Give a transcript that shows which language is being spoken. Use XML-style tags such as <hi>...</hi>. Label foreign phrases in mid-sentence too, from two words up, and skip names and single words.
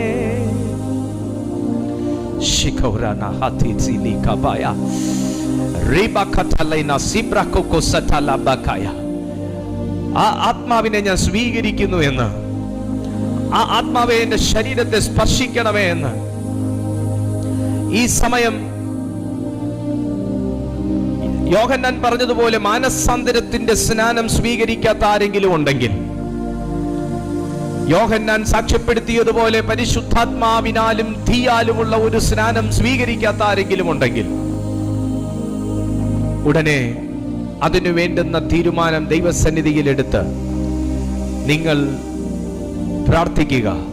<ml>Shikaurana Hatitsili Kabaya Riba Katalina Sibra Koko Satala Bakaya. ആ ആത്മാവിനെ ഞാൻ സ്വീകരിക്കുന്നു എന്ന്, ആ ആത്മാവെ എൻ്റെ ശരീരത്തെ സ്പർശിക്കണമേ എന്ന് ഈ സമയം യോഹന്നാൻ പറഞ്ഞതുപോലെ മാനസാന്തരത്തിന്റെ സ്നാനം സ്വീകരിക്കാത്ത ആരെങ്കിലും ഉണ്ടെങ്കിൽ, യോഹന്നാൻ സാക്ഷ്യപ്പെടുത്തിയതുപോലെ പരിശുദ്ധാത്മാവിനാലും തീയാലുമുള്ള ഒരു സ്നാനം സ്വീകരിക്കാത്ത ആരെങ്കിലും ഉണ്ടെങ്കിൽ ഉടനെ അതിനു വേണ്ടുന്ന തീരുമാനം ദൈവസന്നിധിയിൽ എടുത്ത് നിങ്ങൾ പ്രാർത്ഥിക്കുക.</ml>